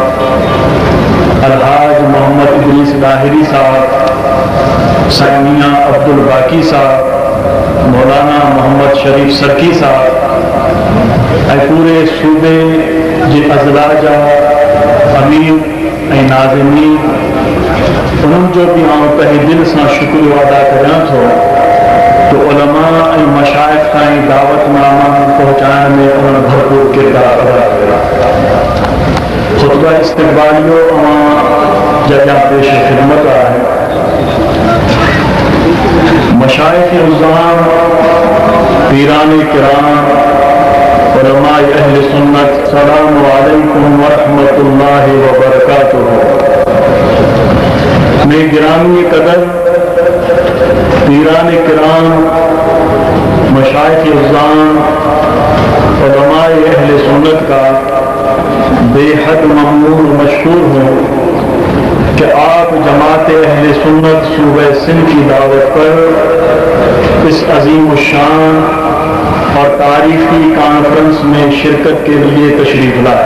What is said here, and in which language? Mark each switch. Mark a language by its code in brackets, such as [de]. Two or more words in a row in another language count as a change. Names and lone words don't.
[sd] अलहाज मोहम्मद इदरीस लाहिरी साहब, साईं मियां अब्दुल बाकी साहब, मौलाना मोहम्मद शरीफ सरकी साहब ऐं पूरे सूबे जे अज़ला जा अमीर ऐं नाज़िमीन, उन्हनि जो बि आउं तहे दिल सां शुक्रियो अदा करियां थो तो उलमा ऐं मशाइख़ ताईं दावतनामा पहुचाइण में उन्हनि भरपूर किरदार अदा कयो। खुतबा इस्तिक़बालियो जॻह पेश ख़िदमत आहे। मशाइख़ उज़्ज़ाम, पीरान किराम, उलमाए अहले सुन्नत, [ar] سلامُ عليكم و رحمةُ اللهِ و بركاتُه. [ur] میں گرامی قدر پیران کرام، مشائخ عظام، علمائے اہل سنت کا بے حد ممنون مشہور ہوں کہ آپ جماعت اہل سنت صوبے سندھ کی دعوت پر اس عظیم شان اور تاریخی کانفرنس میں شرکت کے لیے تشریف لائے.